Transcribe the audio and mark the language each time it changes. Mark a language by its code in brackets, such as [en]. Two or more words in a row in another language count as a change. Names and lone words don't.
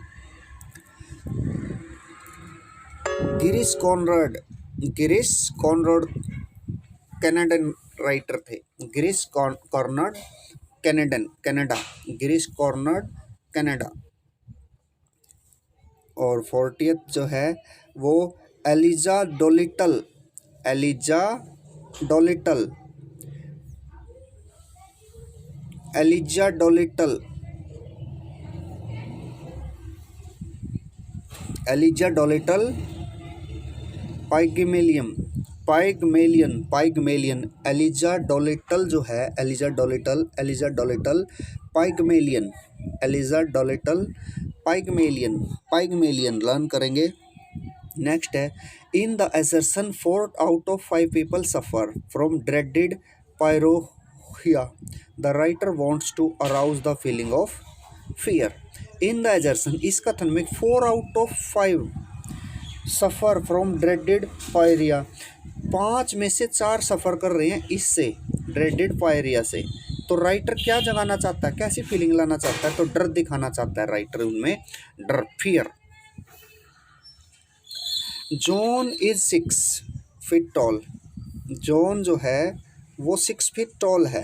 [hi] गिरीश कॉनराड, गिरीश कॉनराड कनाडन राइटर थे। गिरीश कॉनराड कनाडन, कनाडा, गिरीश कॉनराड कनाडा। और 40th जो है वो एलिजा डोलिटल, एलिजा डोलिटल, एलिजा डोलिटल, एलिजा डोलिटल पाइगमेलियन, पाइगमेलियन, पाइगमेलियन। एलिजा डोलिटल जो है, एलिजा डोलिटल, एलिजा डोलिटल पाइगमेलियन, एलिजा डोलिटल पाइगमेलियन, पाइगमेलियन लर्न करेंगे। [en] नेक्स्ट है in the assertion 4 out of 5 people suffer from dreaded pyrorhia, the writer wants to arouse the feeling of fear। in the assertion, [hi] इस कथन में [en] 4 out of 5 suffer from dreaded pyorrhea, [hi] 5 में से 4 सफ़र कर रहे हैं इससे, [en] dreaded pyorrhea [hi] से। तो राइटर क्या जगाना चाहता है? कैसी फीलिंग लाना चाहता है? तो डर दिखाना चाहता है राइटर, उनमें डर, फियर। [en] John is 6 feet tall, [hi] जॉन जो है वो [en] 6 feet tall [hi] है।